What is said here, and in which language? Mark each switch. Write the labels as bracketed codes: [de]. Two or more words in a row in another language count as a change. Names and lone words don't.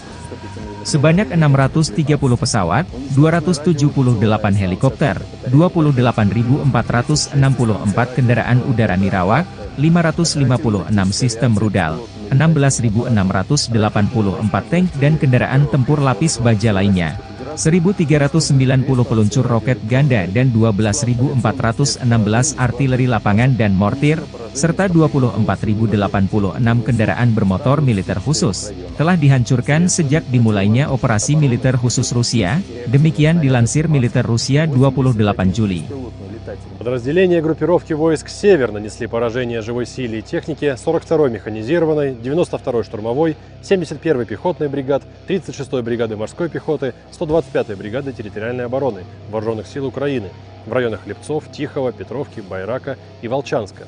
[id] Sebanyak 630 pesawat, 278 helikopter, 28.464 kendaraan udara nirawak, 556 sistem rudal, 16.684 tank dan kendaraan tempur lapis baja lainnya, 1.390 peluncur roket ganda dan 12.416 artileri lapangan dan mortir, serta 24.086 kendaraan bermotor militer khusus, telah dihancurkan sejak dimulainya operasi militer khusus Rusia, demikian dilansir militer Rusia 28 Juli. [ru] Подразделения группировки войск «Север» нанесли поражение живой силе и технике 42-й механизированной, 92-й штурмовой, 71-й пехотной бригад, 36-й бригады морской пехоты, 125-й бригады территориальной обороны Вооруженных сил Украины в районах Липцов, Тихого, Петровки, Байрака и Волчанска.